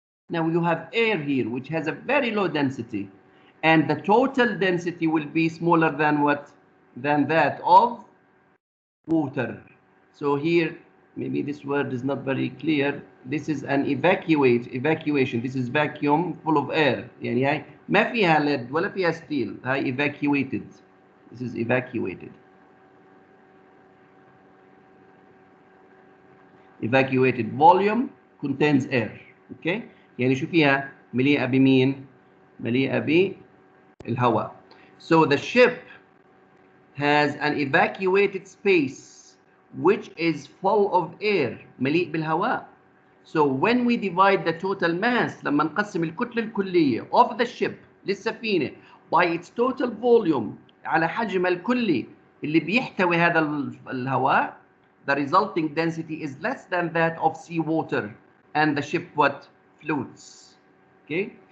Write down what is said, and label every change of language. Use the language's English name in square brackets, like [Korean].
[English] Now you have air here, which has a very low density, and the total density will be smaller than what? Than that of water. So here, maybe this word is not very clear. This is an evacuation. This is vacuum full of air. [Arabic] يعني هاي ما فيها lead ولا فيها steel. هاي [English] evacuated. This is evacuated. Evacuated volume contains air. Okay? [Arabic] يعني شو فيها؟ مليئة بمين؟ مليئة بالهواء. [English] So the ship has an evacuated space which is full of air, [Arabic] مليء بالهواء. [English] So when we divide the total mass, [Arabic] لما نقسم الكتلة الكلية [English] of the ship [Arabic] للسفينة [English] by its total volume [Arabic] على حجمها الكلي اللي بيحتوي هذا الهواء, [English] the resulting density is less than that of seawater, and the ship what? Floats. Okay?